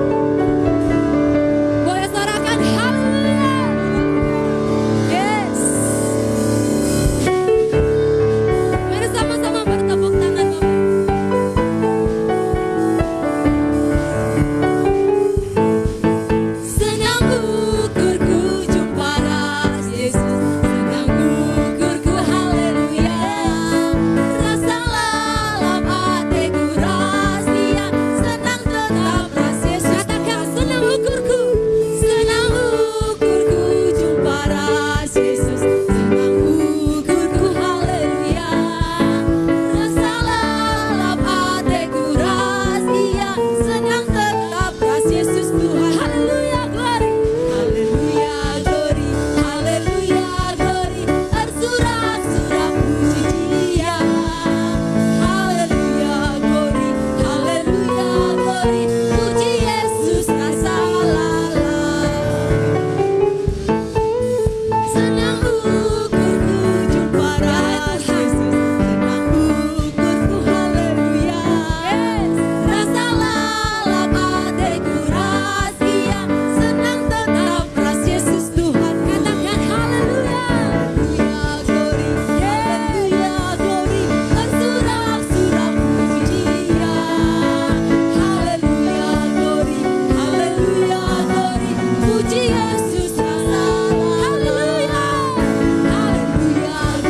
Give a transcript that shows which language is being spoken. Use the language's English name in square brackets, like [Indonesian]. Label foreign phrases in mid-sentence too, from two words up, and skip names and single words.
[Indonesian] Boleh suarakan haleluya. Yes. Mari sama-sama bertepuk tangan, Bapak. [Batak Karo] Senang ukurku jumpa ras Yesus, senang ukurku haleluya. Rasa lalap hatiku ras Dia, senang tetap ras Yesus. Katakan senang ukurku jumpa ras Yesus, senang ukurku haleluya. Rasa lalap hatiku ras Dia, senang tetap ras Yesus Tuhan. [English] Haleluya glory, haleluya glory, haleluya glory. [Indonesian] Tersurat-surat puji Dia. [English] Haleluya glory, haleluya glory. [Batak Karo] Puji Yesus rasa lalap. Senang ukurku jumpa ras Yesus, senang ukurku haleluya. Rasa lalap hatiku ras Dia, senang tetap ras Yesus Tuhan. [English] Katakan haleluya, haleluya glory, haleluya glory. [Indonesian] Tersurat-surat puji Dia. [English] Haleluya glory, haleluya glory. [Batak Karo] Puji Yesus rasa lalap. Haleluya, haleluya